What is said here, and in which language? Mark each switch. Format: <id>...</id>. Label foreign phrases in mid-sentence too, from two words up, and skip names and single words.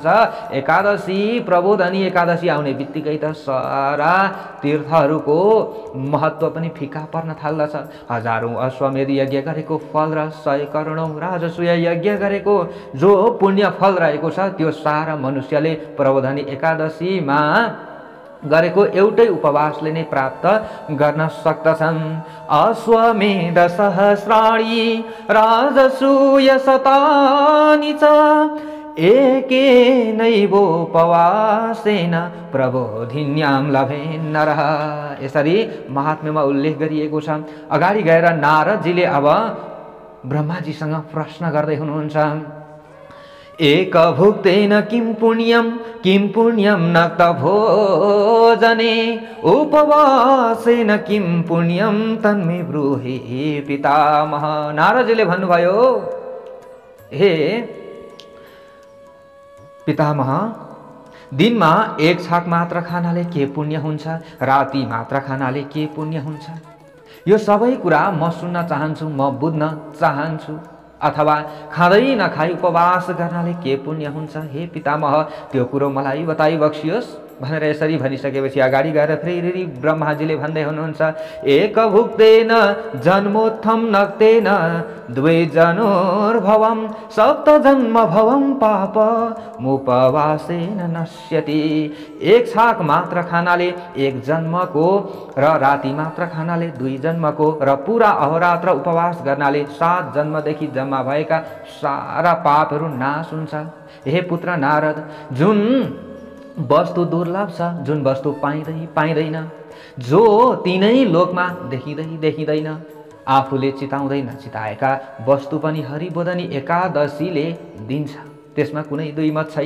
<ne>एकादशी प्रबोधनी एकादशी आउने बित्तिकै त सारा तीर्थहरूको महत्व पनि फिका पर्न थाल्दछ। हजारौं अश्वमेध यज्ञ गरेको फल र 100 करोडौं राजसूय यज्ञ गरेको जो पुण्य फल रहेको छ त्यो सारा मनुष्यले प्रबोधनी एकादशीमा गरेको एउटै उपवासले नै प्राप्त गर्न सक्दछन्।</ne> <sa>अश्वमेध सहस्राणि राजसूय शतानि च एकेनैवोपवासेन प्रबोधिन्यां लभेन् नरः।</sa> <ne>यसरी महात्म्यमा उल्लेख गरिएको छ। अगाडि गएर नारदजीले अब ब्रह्माजीसँग प्रश्न गर्दै हुनुहुन्छ,</ne> <sa>एक भुक्तेन किं पुण्यं नक्त भोजने उपवासेन किं पुण्यं तन्मे ब्रूहि पितामह।</sa> <ne>नारदजीले भन्नुभयो, हे पितामह, दिनमा एक छाक मात्र खानाले के पुण्य हुन्छ, राति मात्र खानाले के पुण्य हुन्छ, यो सबै कुरा म सुन्न चाहन्छु, म बुझ्न चाहन्छु। अथवा खाँदै नखाई उपवास गर्नाले के पुण्य हुन्छ, हे पितामह त्यो कुरो मलाई बताइबक्सियोस् भनेर यसरी भनिसकेपछि अगाडि गएर फेरि ब्रह्माजीले भन्दै हुनुहुन्छ,</ne> <sa>एक भुक्तेन जन्मोत्थम नक्तेन द्वे जनुर्भवम सप्त जन्म भवम पाप मुपवासेन नश्यति।</sa> <ne>एक छाक मात्र खानाले एक जन्मको र राति मात्र खानाले 2 जन्मको र पूरा अहोरात्र उपवास गर्नाले 7 जन्मदेखि जम्मा भएका सारा पापहरू नाश हुन्छ। हे पुत्र नारद, जुन वस्तु दुर्लभ छ, जुन वस्तु पाइँदैन, जो तीनै लोकमा देखिँदैन, आफूले चिताउँदै नचिताएका वस्तु पनि हरिबोधनी एकादशीले दिन्छ, त्यसमा कुनै दुई मत छैन।</ne>